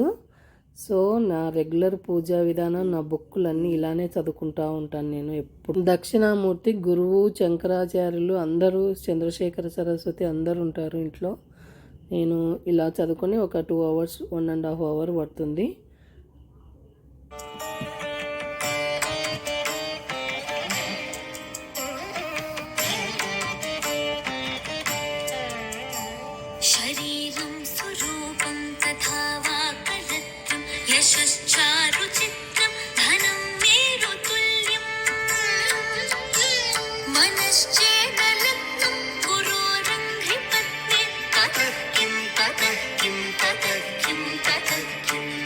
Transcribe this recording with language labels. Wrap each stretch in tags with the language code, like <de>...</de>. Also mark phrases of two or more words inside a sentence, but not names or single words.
<te>సో నా రెగ్యులర్ పూజా విధానం, నా బుక్కులన్నీ ఇలానే చదువుకుంటూ ఉంటాను నేను ఎప్పుడు. దక్షిణామూర్తి, గురువు, శంకరాచార్యులు అందరూ, చంద్రశేఖర సరస్వతి అందరూ ఉంటారు ఇంట్లో. నేను ఇలా చదువుకొని ఒక 2 hours 1.5 hour పడుతుంది.</te> <sa>शरीरं स्वरूपं तथा वा कलत्रं यशश्चारुचित्रं धनं मेरुतुल्यं मनश्चेदलग्नं गुरोरङ्घ्रिपत्ने ततः किं ततः किं ततः किं ततः किम्</sa>